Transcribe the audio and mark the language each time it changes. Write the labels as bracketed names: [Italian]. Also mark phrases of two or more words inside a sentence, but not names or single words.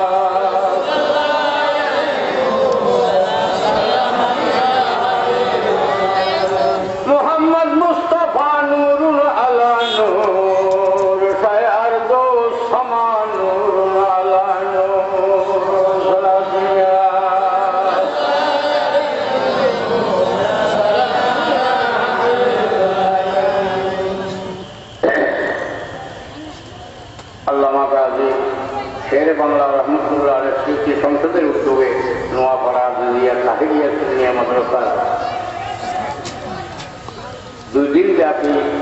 [Urdu] محمد مصطفیٰ نور علی نور شیار دو سما نور علی نور صلاة یا [Bangla] আল্লামা গাজী শের বাংলা [Arabic] رحمة الله عليه [Bangla] স্মৃতি সংসদের উদ্যোগে নোয়াপাড়া দুলিয়া তাহিরিয়া সুন্নিয়া মাদ্রাসা 2 দিন ব্যাপী